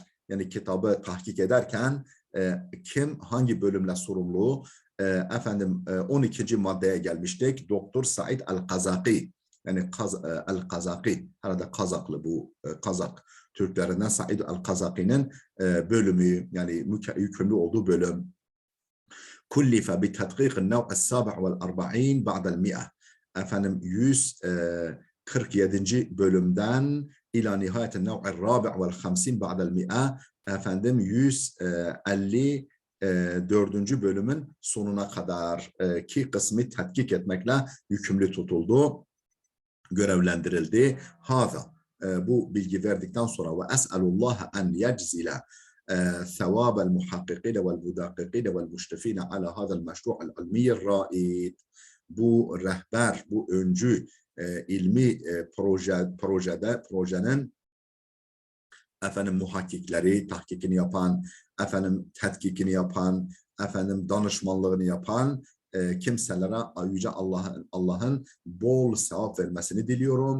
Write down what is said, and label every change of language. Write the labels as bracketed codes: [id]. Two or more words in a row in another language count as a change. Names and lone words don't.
[tr] Yani kitabı tahkik ederken kim hangi bölümle sorumlu? 12. maddeye gelmiştik. Doktor Said El-Kazaki. Yani El-Kazaki. Herhalde Kazaklı bu Kazak. Türklerinden Said El-Kazaki'nin bölümü, yani yükümlü olduğu bölüm. [ar] كلف بتدقيق النوع السابع والأربعين بعد المئة. [tr] 147. [ar] bölümden إلى نهاية النوع الرابع والخمسين بعد المئة. [tr] 154. bölümün sonuna kadar ki kısmı tetkik etmekle yükümlü tutuldu, görevlendirildi. [ar] Haza, [tr] bu bilgi verdikten sonra ve [ar] أسأل الله أن يجزل ثواب المحققين والمدققين والمشرفين على هذا المشروع العلمي الرائد. [tr] Bu rehber, bu öncü ilmi projenin muhakkikleri, tahkikini yapan, tetkikini yapan, danışmanlığını yapan kimselere Yüce Allah'ın bol sevap vermesini diliyorum.